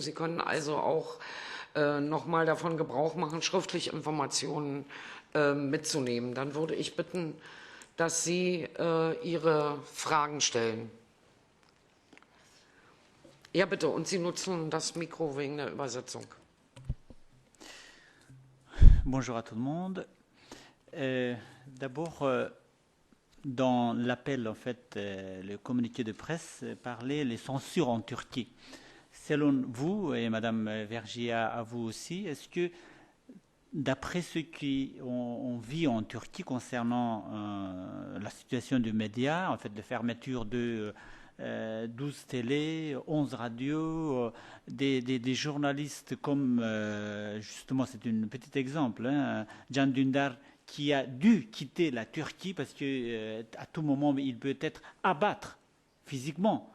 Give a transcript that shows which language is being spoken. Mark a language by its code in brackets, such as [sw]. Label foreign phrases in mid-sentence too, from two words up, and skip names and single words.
[de] Sie können also auch nochmal davon Gebrauch machen, schriftlich Informationen mitzunehmen. Dann würde ich bitten, dass Sie Ihre Fragen stellen. Ja, bitte, und Sie nutzen das Mikro wegen der Übersetzung. [fr] Bonjour à tout le monde. D'abord, dans l'appel, en fait, le communiqué de presse parlait les censures en Turquie. Selon vous, et Madame Vergia, à vous aussi, est-ce que, d'après ce qu'on vit en Turquie concernant la situation des médias, en fait, de fermeture de 12 télés, 11 radios, des journalistes comme, justement, c'est un petit exemple, Can Dündar, qui a dû quitter la Turquie parce qu'à tout moment, il peut être abattu physiquement.